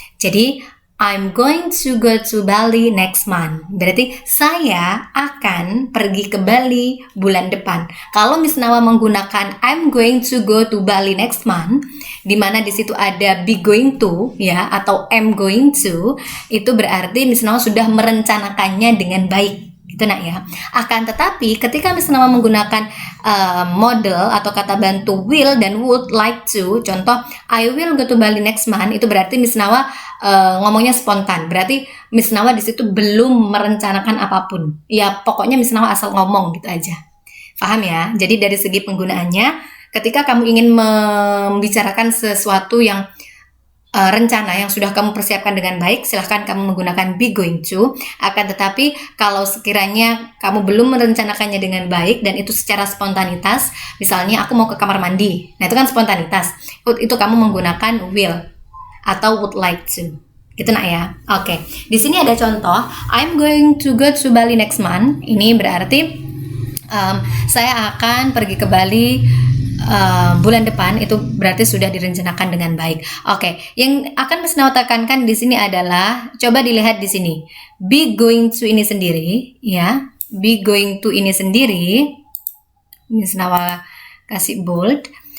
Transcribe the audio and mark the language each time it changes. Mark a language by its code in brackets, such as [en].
[id] Jadi [en] I'm going to go to Bali next month. [id] Berarti saya akan pergi ke Bali bulan depan. Kalau Miss Nawa menggunakan [en] I'm going to go to Bali next month, [id] di mana di situ ada [en] be going to [id] ya atau [en] am going to, [id] itu berarti Miss Nawa sudah merencanakannya dengan baik. Gitu nak ya. Akan tetapi ketika Miss Nawa menggunakan model atau kata bantu will dan [en] would like to, [id] contoh [en] I will go to Bali next month, [id] itu berarti Miss Nawa ngomongnya spontan. Berarti Miss Nawa di situ belum merencanakan apapun. Ya pokoknya Miss Nawa asal ngomong gitu aja. Paham ya? Jadi dari segi penggunaannya, ketika kamu ingin membicarakan sesuatu yang rencana yang sudah kamu persiapkan dengan baik, silahkan kamu menggunakan [en] be going to. [id] Akan tetapi kalau sekiranya kamu belum merencanakannya dengan baik dan itu secara spontanitas, misalnya aku mau ke kamar mandi, nah itu kan spontanitas, itu kamu menggunakan will atau [en] would like to, [id] gitu nak ya. Oke, di sini ada contoh [en] I'm going to go to Bali next month. [id] Ini berarti saya akan pergi ke Bali bulan depan, itu berarti sudah direncanakan dengan baik. Oke, yang akan Miss Nawa tekankan di sini adalah coba dilihat di sini. [en] Be going to [id] ini sendiri ya. Be going to ini sendiri Miss Nawa kasih bold.